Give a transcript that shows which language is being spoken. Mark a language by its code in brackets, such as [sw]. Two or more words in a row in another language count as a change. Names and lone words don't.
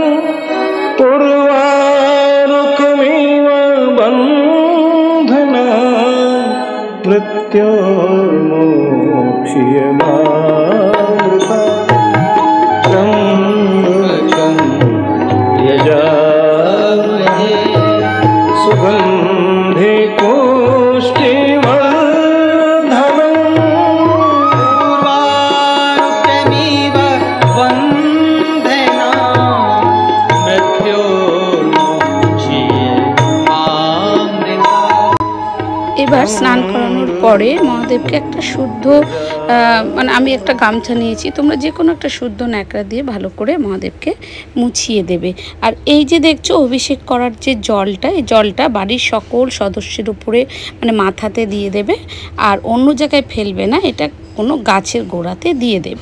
[sa] পূর্বারুকমিব বন্ধনা মৃত্যোর্মোক্ষ্যমামৃতা ত্র্যম্বকং যজামহে সুগন্ধে পুষ্টিবর্ধনম पूर्वारुकमिव वन्दना मृत्योर्मोक्ष्यमामृता। [bn] এবার স্নান করানোর পরে মহাদেবকে একটা শুদ্ধ মানে আমি একটা গামছা নিয়েছি, তোমরা যে কোনো একটা শুদ্ধ ন্যাকড়া দিয়ে ভালো করে মহাদেবকে মুছিয়ে দেবে। আর এই যে দেখছো অভিষেক করার যে জলটা, এই জলটা বাড়ির সকল সদস্যের উপরে মানে মাথাতে দিয়ে দেবে, আর অন্য জায়গায় ফেলবে না, এটা কোনো গাছের গোড়াতে দিয়ে দেবে।